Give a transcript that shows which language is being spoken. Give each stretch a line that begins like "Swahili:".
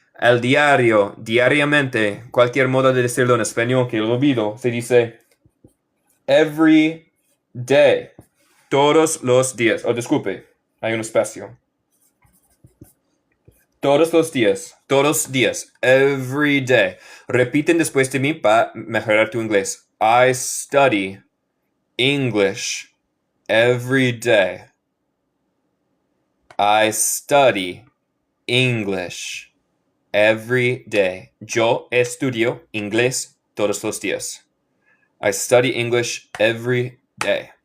Spanish: El diario, diariamente, cualquier modo de decirlo en español que lo olvido, se dice
English: every day.
Spanish: Todos los días. Oh, disculpe, hay un espacio. Todos los días. Todos los días.
English: Every day.
Spanish: Repiten después de mí para mejorar tu inglés.
English: I study English every day. I study English every day.
Spanish: Yo estudio inglés todos los días.
English: I study English every day.